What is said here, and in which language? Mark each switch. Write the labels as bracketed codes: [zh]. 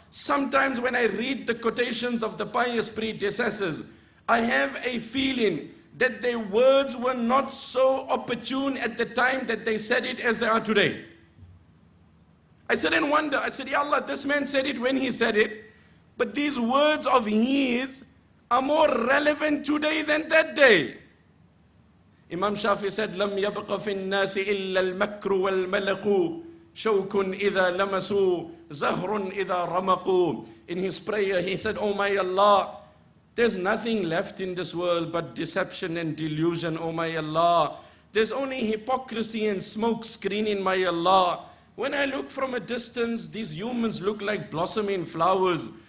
[en] Sometimes when I read the quotations of the pious predecessors, I have a feeling that their words were not so opportune at the time that they said it as they are today. I said and wonder, I said, Ya Allah, this man said it when he said it, but these words of his are more relevant today than that day. Imam Shafi said, [ar] لم يبق في الناس إلا المكر والملق شوك إذا لمسوا زهر إذا رمقوا. [en] In his prayer he said, Oh my Allah, there's nothing left in this world but deception and delusion, oh my Allah. There's only hypocrisy and smoke screening, my Allah. When I look from a distance, these humans look like blossoming flowers.